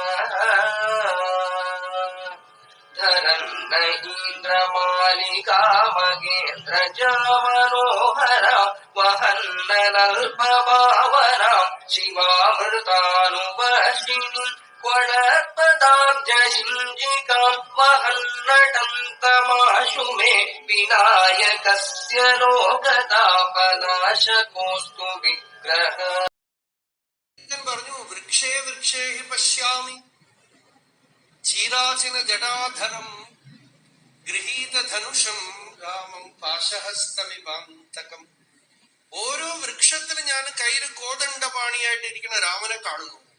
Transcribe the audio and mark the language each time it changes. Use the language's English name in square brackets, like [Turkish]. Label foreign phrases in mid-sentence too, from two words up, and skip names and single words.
[Sanskrit] धरन्नहीन्द्रमालिका मगेन्द्रजामनोहरा वहन्ननल्पभावरा शिवामृतानुवर्षिणि क्वणत्पदाब्जशिञ्जिकाम् वहन्नटन्तमाशु मे विनायकस्य लोकतापनाशकोऽस्तु विग्रह പറഞ്ഞു വൃക്ഷേ വൃക്ഷേ പശ്യാമി ചീരാചിന ജടാധരം ഗൃഹീതധനുഷം രാമം പാശഹസ്തമിവാന്തകം. [Malayalam] ഓരോ വൃക്ഷത്തിലും ഞാൻ കയ്യിൽ കോദണ്ഡപാണിയായിട്ടിരിക്കുന്ന രാമനെ കാണുന്നു.